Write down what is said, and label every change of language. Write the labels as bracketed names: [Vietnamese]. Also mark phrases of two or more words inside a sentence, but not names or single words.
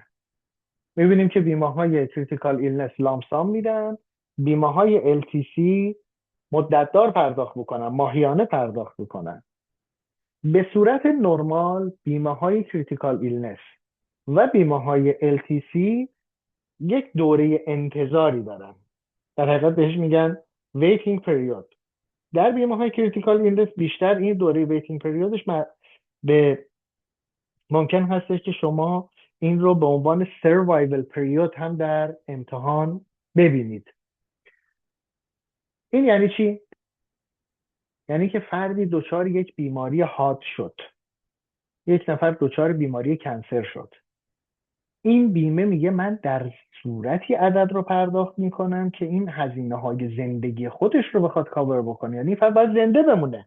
[Persian] میبینیم که بیمه های [English] critical illness [Persian] لامسام میدن، بیمه های LTC مدتدار پرداخت میکنن، ماهیانه پرداخت میکنن. به صورت نرمال بیمه های [English] critical illness [Persian] و بیمه های LTC یک دوره انتظاری دارن، در حقیقت بهش میگن [English] waiting period. [Persian] در بیمه های [English] critical illness [Persian] بیشتر این دوره [English] waiting period [Persian] ش به ممکن هستش که شما این رو به عنوان [English] survival period [Persian] هم در امتحان ببینید. این یعنی چی؟ یعنی که فردی دچار یک بیماری حاد شد، یک نفر دچار بیماری کنسر شد، این بیمه میگه من در صورتی عدد رو پرداخت میکنم که این هزینه های زندگی خودش رو بخواد کاور بکنه، یعنی فقط باید زنده بمونه.